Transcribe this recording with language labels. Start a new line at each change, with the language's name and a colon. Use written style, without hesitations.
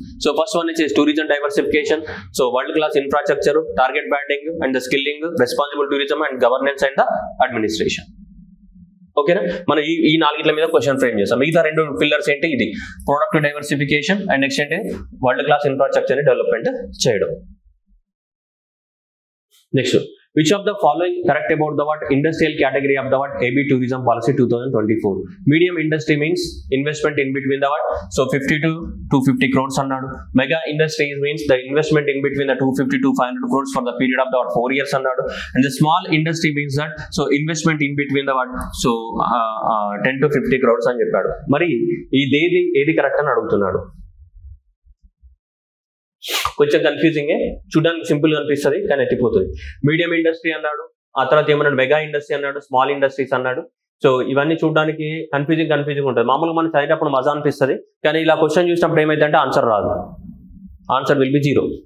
English: So first one is tourism diversification. So world class infrastructure, target branding and the skilling, responsible tourism and governance and the administration.
Telugu: ఓకేనా. మనం ఈ 4 మీద question frame చేస్తాం. మిగతా 2 pillars ఏంటి, ఇది product diversification and next ఏంటి world class infrastructure development చేయడం.
English: Next which of the following correct about the what industrial category of the what AB tourism policy 2024. Medium industry means investment in between the what, so 50 to 250 crores
Telugu: అన్నాడు.
English: Mega industries means the investment in between the 250 to 500 crores for the period of the what 4 years
Telugu: అన్నాడు.
English: And the small industry means that so investment in between the what so 10 to 50 crores
Telugu: అని చెప్పాడు. మరి ఏది correct అని అడుగుతున్నాడు. కొంచెం confusing, చూడడానికి simple గా అనిపిస్తుంది కానీ ఎత్తిపోతుంది. మీడియం ఇండస్ట్రీ అన్నాడు, ఆ తర్వాత ఏమన్నాడు మెగా ఇండస్ట్రీ అన్నాడు, స్మాల్ ఇండస్ట్రీస్ అన్నాడు. సో ఇవన్నీ చూడడానికి కన్ఫ్యూజింగ్ ఉంటుంది. మామూలుగా మనం చదివేటప్పుడు మజా అనిపిస్తుంది, కానీ ఇలా క్వశ్చన్ చూసినప్పుడు ఏమైందంటే ఆన్సర్ రాదు. Answer will be 0.